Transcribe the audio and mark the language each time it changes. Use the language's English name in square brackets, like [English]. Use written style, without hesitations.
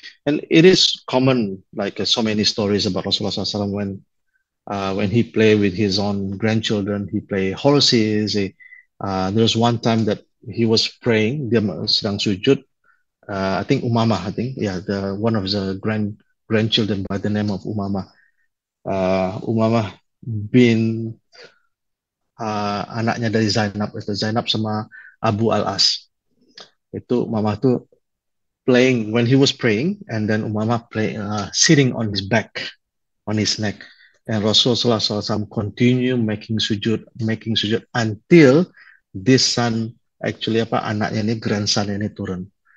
[English] And it is common, like so many stories about Rasulullah SAW when he play with his own grandchildren, he play horses. There was one time that he was praying, [Indonesian] dia sedang sujud. [English] I think Umamah, the one of the grandchildren by the name of Umamah. [Indonesian] Umamah bin anaknya dari Zainab, itu Zainab sama Abu Al-As. Itu Umamah tuh [English] playing when he was praying, and then Umamah sitting on his back, on his neck. And Rasulullah SAW continue making sujud until this son, actually [Indonesian] anaknya ini, [English] grandson [Indonesian] ini turun.